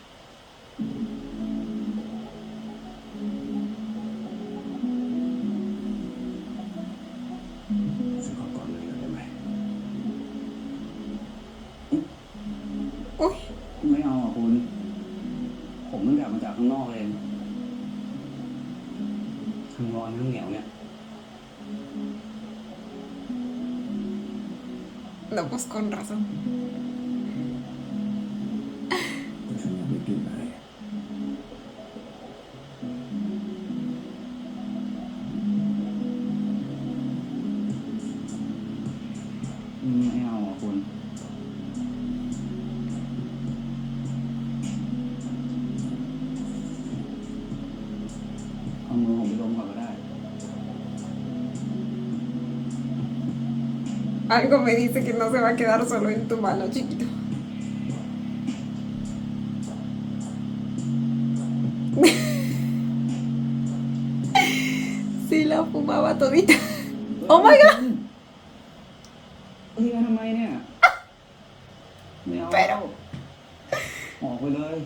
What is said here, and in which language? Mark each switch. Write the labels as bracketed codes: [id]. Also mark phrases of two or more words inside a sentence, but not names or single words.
[th] ฉันขอกอดเลยได้ไหม [es] Uy. [th] ไม่เอาอ่ะคุณ ผมเพิ่งกลับมาจากข้างนอกเองทั้งร้อนทั้งเหนียวเนี่ย [es] No, pues con razón. [th] แต่ฉันอยากไปกินอะไร ไม่เอาอ่ะคุณ เอามือผมไปดมก่อนก็ได้ [es] Algo me dice que no se va a quedar solo en tu mano, chiquito. Sí, la fumaba todita. [en] Oh my god. [th] เรียกทำไมเนี่ย ไม่เอา [es] Pero [th] ออกไปเลย